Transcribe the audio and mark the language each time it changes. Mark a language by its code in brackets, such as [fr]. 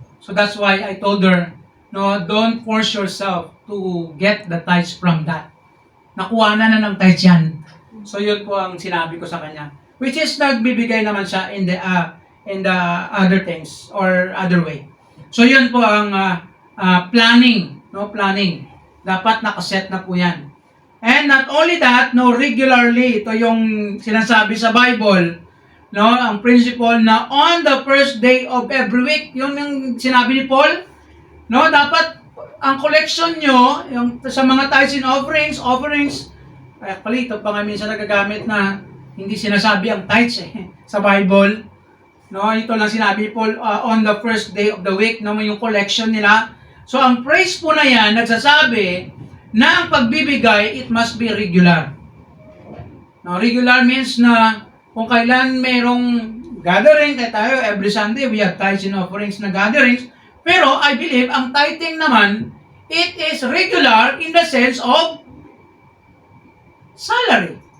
[en] So that's why I told her, don't force yourself to get the tithes from that. [tl] Nakuha na ng tithes yan. So yun po ang sinabi ko sa kanya. [en] Which is [tl] nagbibigay naman siya [en] in the other things or other way. [tl] So yun po ang planning. Planning. Dapat nakaset na po yan. And not only that, regularly, ito yung sinasabi sa Bible, ang principle na [en] on the first day of every week, [tl] yun yung sinabi ni Paul, dapat ang collection nyo, yung sa mga tithes and offerings, actually, ito pa nga minsan nagagamit na hindi sinasabi ang tithes sa Bible. Ito lang sinabi ni Paul, [en] on the first day of the week, [tl] yung collection nila. So, ang praise po na yan, nagsasabi na ang pagbibigay, [en] it must be regular. [tl] Regular means na kung kailan merong gathering, kaya tayo, [en] every Sunday, we have tithes and offerings [tl] na gatherings. [en] Pero, I believe, [tl] ang tithing naman, [en] it is regular in the sense of salary.